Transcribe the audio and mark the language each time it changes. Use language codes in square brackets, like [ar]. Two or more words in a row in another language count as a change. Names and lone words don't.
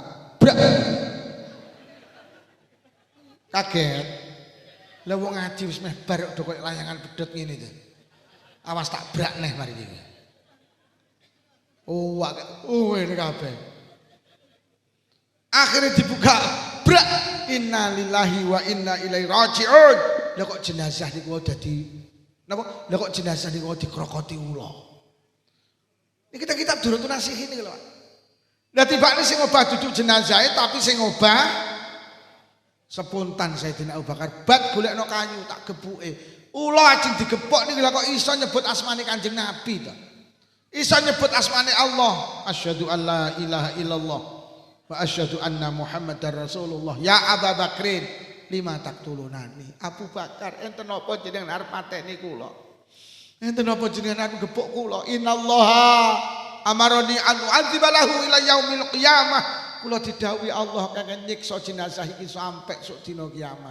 [jv] Brak. Kaget. Lah wong ngaji wis meh bar kok koyo layangan pedhot ngene to. Awas tak brak neh mari iki. [id] Ini kabeh. Akhirnya dibuka. Brak. [ar] إنا لله وإنا إليه راجعون. [jv] Lah kok jenazah niku dadi napa? Lah kok jenazah niku dikrokoti ula. Iki kita durung nasihi niku lho, Pak. Lah tibane sing obah duduk jenazahe tapi sing obah spontan Sayyidina Abu Bakar, "Bat golekno kayu tak gebuke." Ula ajeng digepok niku lha kok iso nyebut asmane Kanjeng Nabi to. Iso nyebut asmane Allah. [ar] أشهد أن لا إله إلا الله وأشهد أن محمدا رسول الله. يا أبا بكر لم تقتلني. [jv] Abu Bakar enten napa jenengan arep mateni kula? Enten napa jenengan arep gepuk kula? [ar] إن الله أمرني أن أعذبه إلى يوم القيامة. [jv] Kula didhawuhi Allah kangge nyiksa jenazah iki sampai sok dina kiamat.